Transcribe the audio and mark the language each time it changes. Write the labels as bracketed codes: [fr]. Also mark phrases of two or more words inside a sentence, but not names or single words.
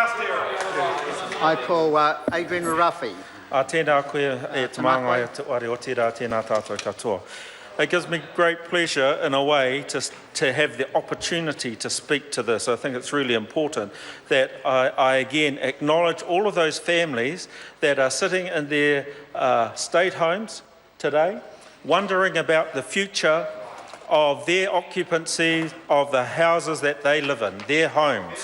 [en] I call Adrian Rafi. [mi] Tēnā koe e te māngai o te ware o tērā tēnā tātou katoa. [en] It gives me great pleasure, in a way, to have the opportunity to speak to this. I think it's really important that I again acknowledge all of those families that are sitting in their state homes today, wondering about the future of their occupancy of the houses that they live in, their homes.